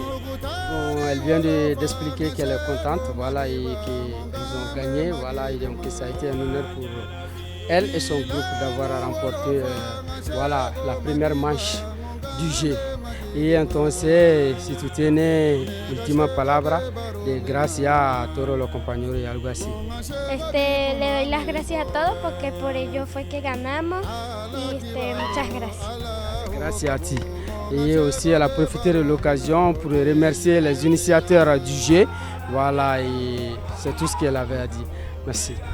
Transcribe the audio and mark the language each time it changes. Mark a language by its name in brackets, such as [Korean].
[French] Bon, elle vient d'expliquer qu'elle est contente, et qu'ils ont gagné, et donc ça a été un honneur pour elle et son groupe d'avoir remporté la première manche du jeu. [Spanish] Y entonces, si tú tienes última palabra, gracias a todos los compañeros y algo así. Le doy las gracias a todos porque por ello fue que ganamos y muchas gracias. Gracias a ti. [French] Et aussi, elle a profité de l'occasion pour remercier les initiateurs du jeu. Voilà, et c'est tout ce qu'elle avait à dire. Merci.